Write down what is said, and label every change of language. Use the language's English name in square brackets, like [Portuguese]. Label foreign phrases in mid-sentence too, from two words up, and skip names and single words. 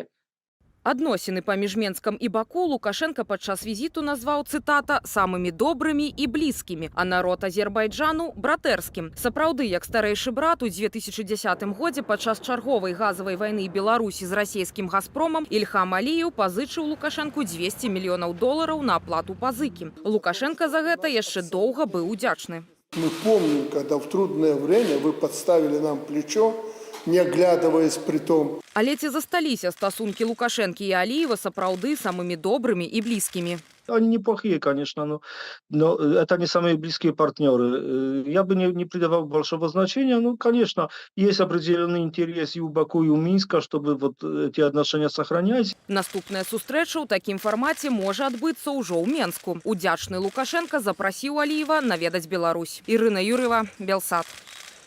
[Belarusian] Адносіны паміж Менскам і Баку Лукашенко падчас візіту назваў, цытата, «самымі добрымі і блізкімі», а народ Азербайджану – братэрскім. Сапраўды, як старэйшы брат, у 2010 годзе падчас чарговай газавай вайны Беларусі з расійскім «Газпромам» Ільхам Аліеў пазычыў Лукашенку 200 мільёнаў долараў на аплату пазыкі. Лукашенко за гэта яшчэ доўга быў удзячны. [Russian] Мы помним, когда в трудное время вы подставили нам плечо, не оглядываясь при том. [Belarusian] Але ці засталіся стасункі Лукашэнкі і Аліева сапраўды самымі добрымі і блізкімі? [Russian] Они неплохие, конечно, но это не самые близкие партнеры. Я бы не придавал большого значения. Ну, конечно, есть определенный интерес и у Баку, и у Минска, чтобы вот эти отношения сохранять. [Belarusian] Наступная сустрэча ў такім фармаце можа адбыцца ўжо ў Менску. Удзячны Лукашенко запрасіў Аліева наведаць Беларусь. Ірына Юрыева, Белсат.